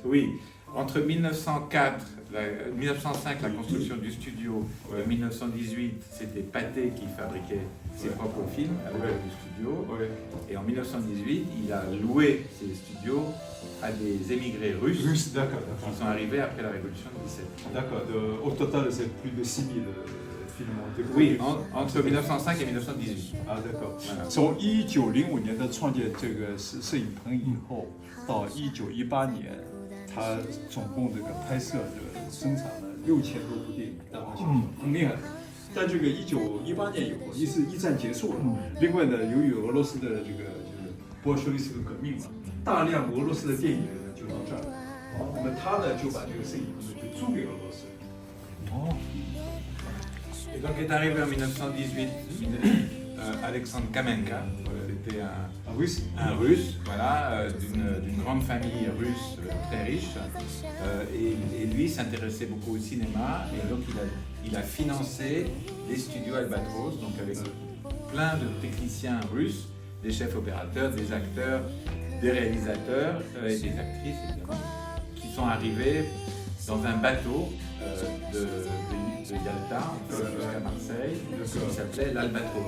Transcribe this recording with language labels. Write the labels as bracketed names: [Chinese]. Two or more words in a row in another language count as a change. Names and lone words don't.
[French] Oui, entre 1905, la construction du studio, et 1918, c'était Pathé qui fabriquait ses propres films à l'ouest du studio. Et en 1918, il a loué ses studios à des émigrés russes qui sont arrivés après la révolution de 17. D'accord. Au total, c'est plus de 6000 films ont été Oui, entre 1905 et 1918. Ah, d'accord. [Chinese] 从1905年的创建这个摄影棚以后，到1918年，他总共这个拍摄生产了6000多部电影，大大小小，很厉害的。但这个1918年以后，一战结束了，另外呢，由于俄罗斯的这个就是波尔什维斯的革命嘛，大量俄罗斯的电影人就到这儿了，那么他呢就把这个摄影棚就租给俄罗斯。 [French] Et donc est arrivé en 1918 Alexandre Kamenka, c'était un russe, voilà, d'une grande famille russe très riche, et lui s'intéressait beaucoup au cinéma, et donc il a financé les studios Albatros, donc avec plein de techniciens russes, des chefs opérateurs, des acteurs, des réalisateurs et des actrices évidemment, qui sont arrivés dans un bateau de Yalta jusqu'à Marseille, qui s'appelait l'Albatros.